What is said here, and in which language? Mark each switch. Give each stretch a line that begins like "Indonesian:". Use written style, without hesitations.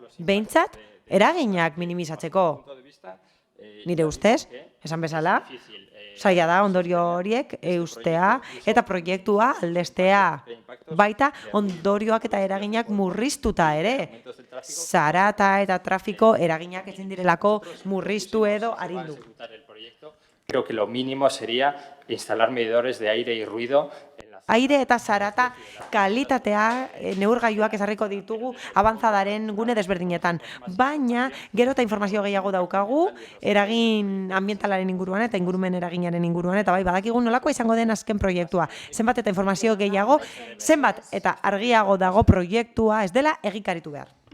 Basque: Behintzat, eraginak minimizatzeko. Nire ustez, esan bezala, zaila da ondorio horiek eustea eta proiektua aldestea. Baita ondorioak eta eraginak murriztuta ere. Zarata eta trafiko eraginak ezin direlako murriztu edo arindu.
Spanish: Creo que lo mínimo sería instalar medidores de aire y ruido.
Basque: Aire eta zarata kalitatea neurgailuak ezarriko ditugu abantzadaren gune desberdinetan. Baina, gero eta informazio gehiago daukagu, eragin ambientalaren inguruan eta ingurumen eraginaren inguruan, eta bai, badakigu nolakoa izango den azken proiektua. Zenbat eta informazio gehiago, zenbat eta argiago dago proiektua ez dela egikaritu behar.